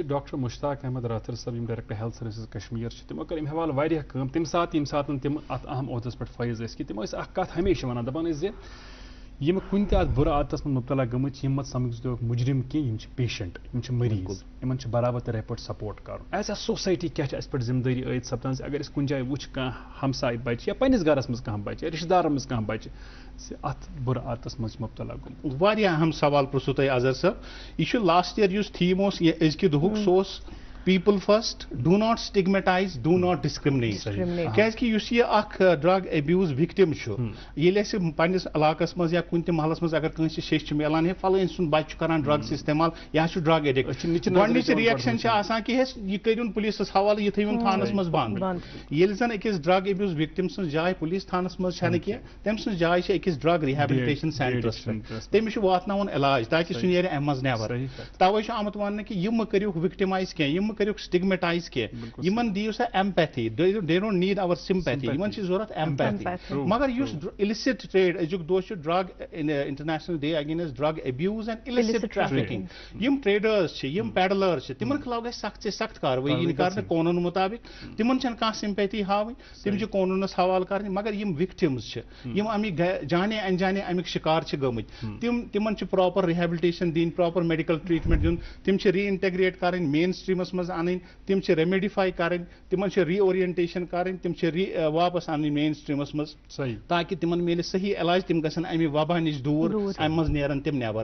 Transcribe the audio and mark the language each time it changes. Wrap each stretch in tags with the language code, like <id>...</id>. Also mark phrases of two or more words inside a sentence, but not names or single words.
<ks>ڈاکٹر مشتاق احمد راتھر صٲب یم</ks> <en>director health services</en> <ks>کشمیر تمو کٔر امہِ حوالہٕ واریاہ کٲم تمہِ ساتہٕ تِم اتھ اہم عہدس پٮ۪ٹھ فٲیض ٲسۍ کہِ تِم ٲسۍ اکھ کتھ ہمیشہ ونان دپان ٲسۍ زِ یم کُنہِ تہِ اتھ بُرٕ عادتس منٛز مبتلا گٔمٕتۍ یم مت سمجھتوکھ مجرم کینٛہہ یم چھِ پیشنٹ یم چھِ مریض یمن چھِ برابر ترے پٲٹھۍ سپورٹ کرُن.</ks> <en>as a society</en> <ks>کیٛاہ چھِ اَسہِ پٮ۪ٹھ ذمہٕ دٲری عٲید سپدان زِ اگر أسۍ کُنہِ جایہِ وٕچھ کانٛہہ ہمساے بچہِ یا پننِس گرس منٛز کانٛہہ بچہِ یا رشتہٕ دارن منٛز کانٛہہ بچہِ زِ اتھ بُرٕ عادتس منٛز چھِ مبتلا گوٚمُت. واریاہ اہم سوال پرژھو تۄہہِ اظہر صٲب. یہِ چھُ</ks> <en>last year</en> <ks>یُس تھیٖم اوس أزکہِ دۄہُک سُہ اوس</ks> <en>people first do not stigmatize do not discriminate</en> <ks>کیازِ کہ یُس یہِ اکھ</ks> <en>drug abuse victim</en> <ks>چھُ ییٚلہِ اَسہِ پننِس علاقس منٛز یا کُنہِ تہِ محلس منٛز اگر کٲنٛسہِ شیٚش چھِ ملان ہے فلٲنۍ سُنٛد بچہِ چھُ کران ڈرگس استعمال یا چھُ</ks> <en>drug addict</en> <ks>گۄڈنِچ رِیکشن چھِ آسان کہ یہِ کٔرِوُن پُلیٖسس حوالہٕ یہِ تھٲیوُن تھانس منٛز بنٛد. ییٚلہِ زن أکِس</ks> <en>drug abuse victim</en> <ks>سٕنٛز جاے پُلیٖس تھانس منٛز چھنہٕ کینٛہہ تٔمۍ سٕنٛز جاے چھِ أکِس</ks> <en>drug rehabilitation</en> <ks>سینٹرس پٮ۪ٹھ تٔمِس چھُ واتناوُن علاج تاکہِ سُہ نیرِ امہِ منٛز نٮ۪بر. توے چھُ آمُت وننہٕ کہ یِم مہٕ کٔرِو وکٹمایز کینٛہہ یِم مہٕ کٔرِو سٹگمیٹایز یمن دِیو سا ایمپیتھی</ks> <en>they don't need or sympathy</en> <ks>یمن چھِ ضرورت ایمپیتھی مگر یُس</ks> <en>illicit trade</en> <ks>أزیُک دۄہ چھُ</ks> <en>drug international day against drug abuse and illicit trafficking</en> <ks>یم ٹریڈٲرس چھِ یم پیڈلٲرس چھِ تمن خلاف گژھِ سخت سے سخت کاروٲیی یِنۍ کرنہٕ قونوٗن مُطابق تمن چھنہٕ کانٛہہ سمپیتھی ہاوٕنۍ تِم چھِ قونوٗنس حوالہٕ کرٕنۍ مگر یم وکٹمز چھِ یم امیِکۍ جانے انجانے امیِکۍ شکار چھِ گٔمٕتۍ تمن چھِ</ks> <en>proper rehabilitation</en> <ks>دِنۍ</ks> <en>proper medical treatment</en> <ks>دیُن تِم چھِ ری انٹیگریٹ کرٕنۍ مین سٹریٖمس منٛز انٕنۍ تِم چھِ ریمیڈیفائی کرٕنۍ تِمن چھِ ری اورینٹیشن کرٕنۍ تِم چھِ واپس انٕنۍ مین سٹریٖمس منٛز تاکہِ تِمن میلہِ صحیح علاج تِم گژھن امہِ وبا نِش دوٗر امہِ منٛز نیرن تِم نٮ۪بر.</ks>